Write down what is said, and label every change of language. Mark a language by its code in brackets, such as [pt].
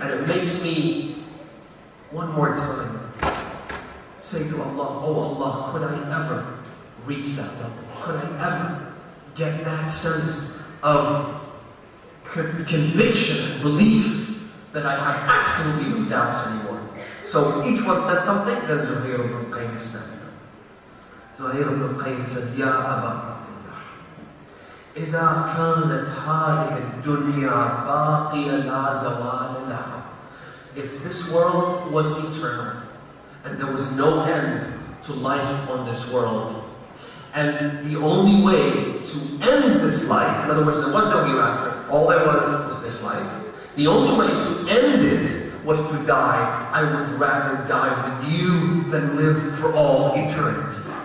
[en] And it makes me, one more time, say to Allah, oh Allah, could I ever reach that level? Could I ever get that sense of conviction, belief, that I have absolutely no doubts anymore? So each one says something, then Zuhayr ibn al-Qayyim stands up. [ar] Zuhayr ibn al-Qayyim says, Ya Aba Abdullah, إذا كانت هذه الدنيا باقية لا زوال لها. [en] If this world was eternal, and there was no end to life on this world, and the only way to end this life, in other words, there was no hereafter, all there was this life, the only way to end it was to die, I would rather die with you than live for all eternity.